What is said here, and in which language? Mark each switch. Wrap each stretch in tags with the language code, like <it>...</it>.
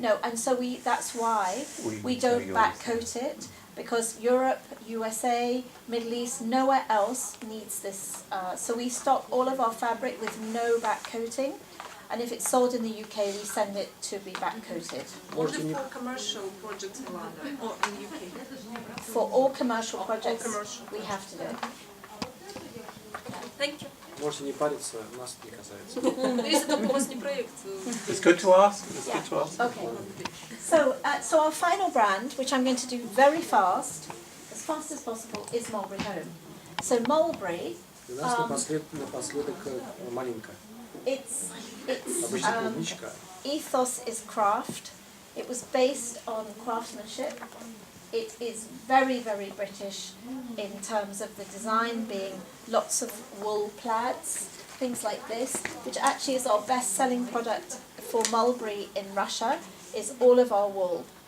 <en>No, and so that's why we don't back coat it, because Europe, USA, Middle East, nowhere else needs this. So we stock all of our fabric with no back coating, and if it's sold in the UK, we send it to be back coated. Only for commercial projects in London or in the UK? For all commercial projects, commercial. we have to do it. Thank you.</en> <ru>Можете не париться, нас не касается. Если только у вас не проект.</ru> <en>It's good to ask. It's Yeah. good to ask. Okay. So our final brand, which I'm going to do very fast as possible, is Mulberry Home. So Mulberry,</en> <ru>У нас напоследок малинка.</ru> <en>its</en> <ru>Обычно клубничка.</ru> <en>ethos is craft. It was based on craftsmanship. It is very, very British in terms of the design being lots of wool plaids, things like this, which actually is our best-selling product for Mulberry in Russia, is all of our wool.</en>